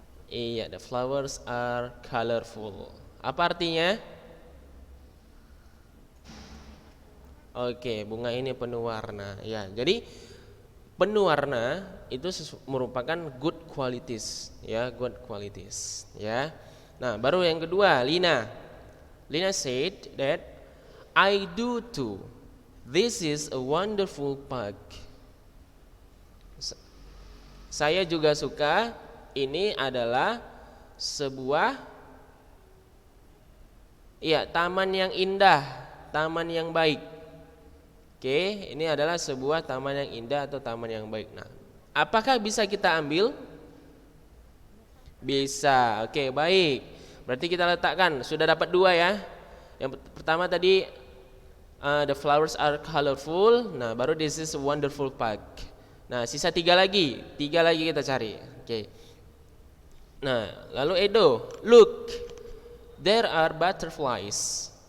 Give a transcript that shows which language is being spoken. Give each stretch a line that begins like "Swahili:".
English: Iya, the flowers are colorful.
Indonesian: Apa artinya? Oke, bunga ini penuh warna. Ya, jadi penuh warna itu merupakan
English: good qualities, ya, good qualities,
Indonesian: ya. Nah, baru yang kedua,
English: Lina said that I do too. This is a wonderful park.
Indonesian: Saya juga suka. Ini adalah sebuah taman yang indah, taman yang baik. Oke, ini adalah sebuah taman yang indah atau taman yang baik. Nah, apakah bisa kita ambil? Bisa. Oke, baik. Berarti kita letakkan, sudah dapat 2 ya. Yang pertama tadi
English: the flowers are colorful.
Indonesian: Nah, baru
English: this is a wonderful park.
Indonesian: Nah, sisa 3 lagi. 3 lagi kita cari. Oke. Nah, lalu
English: Edo, look, there are butterflies.